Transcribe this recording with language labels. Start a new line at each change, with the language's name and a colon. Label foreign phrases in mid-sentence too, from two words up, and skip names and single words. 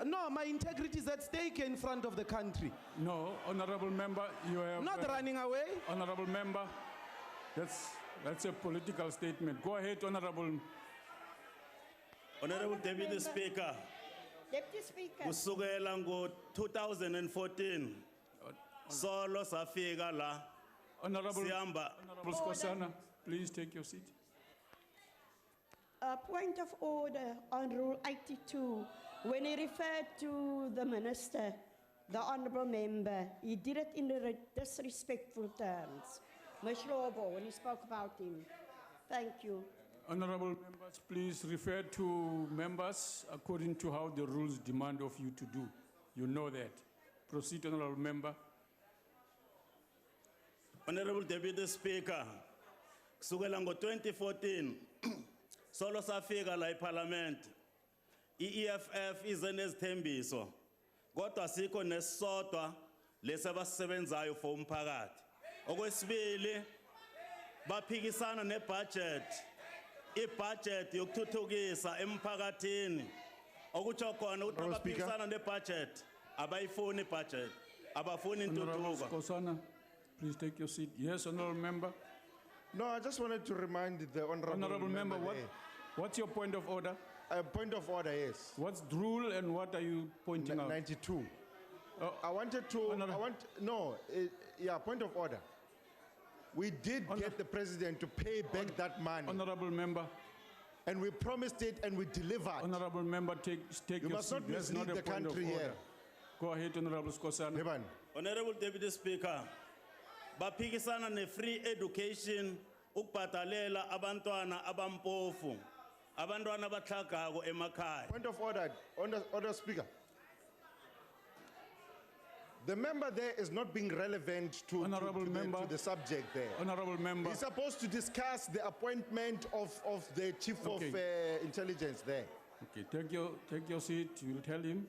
English: No, my integrity is at stake in front of the country. No, honorable member, you have. Not running away. Honorable member, that's a political statement. Go ahead, honorable. Honorable Deputy Speaker, Deputy Speaker,
Zulu: kusukela ngo-2014 solo safika la
English: Honorable,
Zulu: sihamba
English: honorable Skosana, please take your seat. a point of order on Rule 82. When he referred to the minister, the honourable member, he did it in disrespectful terms. Mashlobo, when he spoke about him. Thank you. Honorable members, please refer to members according to how the rules demand of you to do. You know that. Proceed, honorable member. Honorable Deputy Speaker,
Zulu: kusukela ngo-2014 solo safika la eParliament i-EFF ize nezithembiso kodwa sikho nesisodwa lesi abasisebenzayo for umphakathi. Okwesibili baphikisana nebudget, ibudget yokuthuthukisa emphakathini. Okutsho khona ukuthi abaphikisana nebudget abayifuni ibudget, abafuni
English: Honorable
Zulu: intuthuko.
English: Skosana, please take your seat. Yes, honorable member. No, I just wanted to remind the honorable, Honorable member, there. what's your point of order? Point of order, yes. What's the rule and what are you pointing out? 92. Oh, I wanted to, point of order. We did get the president to pay back that money. honorable member. And we promised it and we delivered. Honorable member, take You your must seat. not That's mislead not a the point of country order. here. Go ahead, honorable Skosana. Leban. Honorable Deputy Speaker,
Zulu: baphikisana
English: ne-free education
Zulu: ukubhadalela abantwana abampofu, abantwana abahlagako emakhaya.
English: Point of order, order speaker. The member there is not being relevant to the subject there. Honorable member. He's supposed to discuss the appointment of the chief of intelligence there. Okay, take your seat. You will tell him.